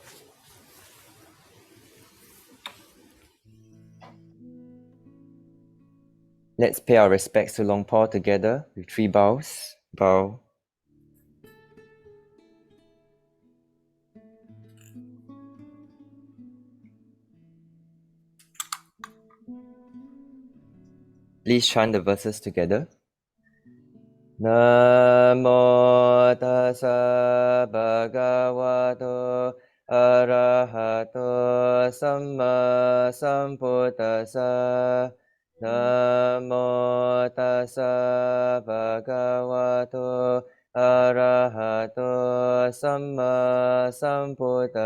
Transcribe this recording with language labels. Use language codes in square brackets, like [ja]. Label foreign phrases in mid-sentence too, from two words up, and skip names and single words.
[en] Let's pay our respects to Luang Por together with 3 bows. Bow. Please chant the verses together. [pi] Namo tassa bhagavato arahato samma sambuddhassa. Namo tassa bhagavato arahato samma sambuddhassa.